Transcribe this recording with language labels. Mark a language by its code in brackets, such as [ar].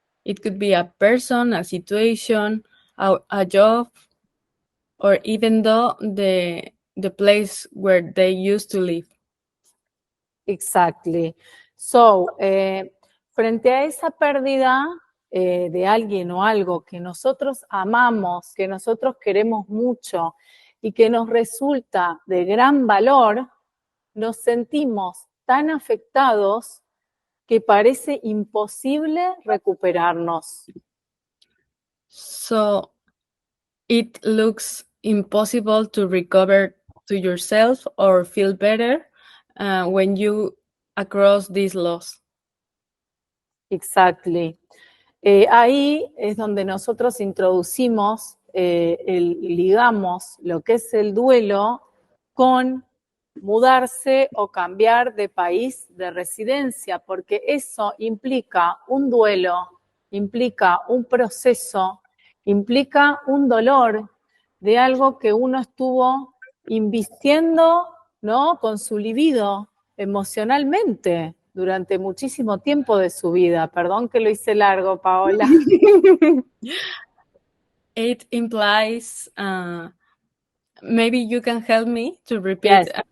[en] It could be a person, a situation, a job, or even though the place where they used to live. Exactly. [es] So, frente a esa pérdida de alguien o algo que nosotros amamos, que nosotros queremos mucho y que nos resulta de gran valor, nos sentimos tan afectados que parece imposible recuperarnos. [en] So, it looks impossible to recover to yourself or feel better when you across this loss. Exactly. [es] Ahí es donde nosotros introducimos, ligamos lo que es el duelo con mudarse o cambiar de país de residencia, porque eso implica un duelo, implica un proceso, implica un dolor de algo que uno estuvo invirtiendo, ¿no? Con su libido emocionalmente durante muchísimo tiempo de su vida. Perdón que lo hice largo, Paola. [en] It implies, maybe you can help me to repeat.